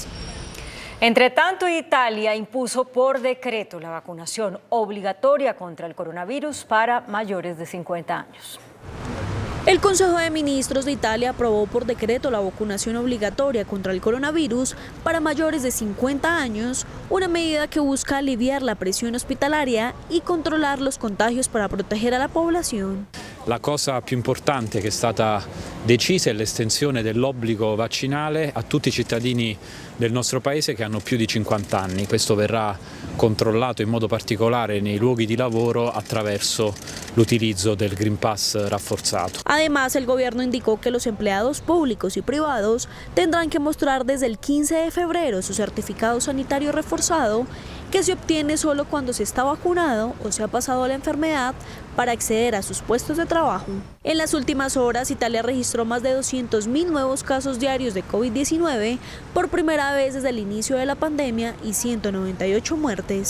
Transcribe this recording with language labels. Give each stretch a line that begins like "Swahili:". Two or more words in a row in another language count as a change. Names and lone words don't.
Spanish: Entre tanto, Italia impuso por decreto la vacunación obligatoria contra el coronavirus para mayores de 50 años. El Consejo de Ministros de Italia aprobó por decreto la vacunación obligatoria contra el coronavirus para mayores de 50 años, una medida que busca aliviar la presión hospitalaria y controlar los contagios para proteger a la población.
Italian: La cosa più importante che è stata decisa è l'estensione dell'obbligo vaccinale a tutti i cittadini del nostro paese che hanno più di 50 anni. Questo verrà controllato in modo particolare nei luoghi di lavoro attraverso l'utilizzo del Green Pass rafforzato.
Spanish: Además, el gobierno indicó que los empleados públicos y privados tendrán que mostrar desde el 15 de febrero su certificado sanitario reforzado, que se obtiene solo cuando se está vacunado o se ha pasado la enfermedad, para acceder a sus puestos de trabajo. En las últimas horas, Italia registró más de 200.000 nuevos casos diarios de COVID-19 por primera vez desde el inicio de la pandemia y 198 muertes.